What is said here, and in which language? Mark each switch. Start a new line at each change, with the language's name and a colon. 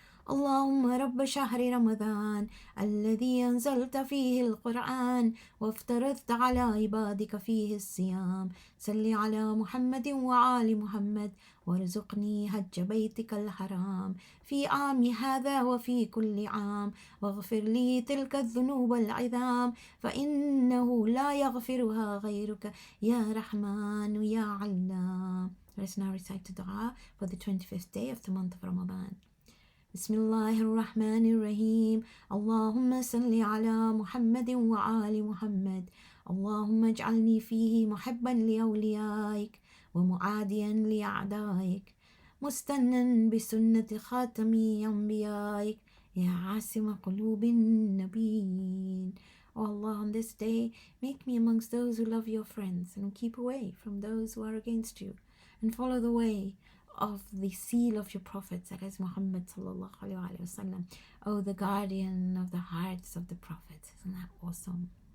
Arabic: اللهم رب شهر رمضان الذي أنزلت فيه القرآن وافترضت على عبادك فيه الصيام صل على محمد وآل محمد وارزقني حج بيتك الحرام في عام هذا وفي كل عام واغفر لي تلك الذنوب العظام فإنه لا يغفرها غيرك يا رحمن يا علام.
English: Let's now recite the dua for the 25th day of the month of Ramadan.
Arabic: بسم الله الرحمن الرحيم. اللهم صل على محمد وآل محمد. اللهم اجعلني فيه محبا لأوليائك ومعاديا لأعدائك مستنا بسنة خاتم أنبيائك يا عاصم قلوب النبيين.
English: Oh Allah, on this day, make me amongst those who love your friends and keep away from those who are against you, and follow the way of the seal of your prophets, that is Muhammad sallallahu alaihi wasallam. Oh, the guardian of the hearts of the prophets. Isn't that awesome?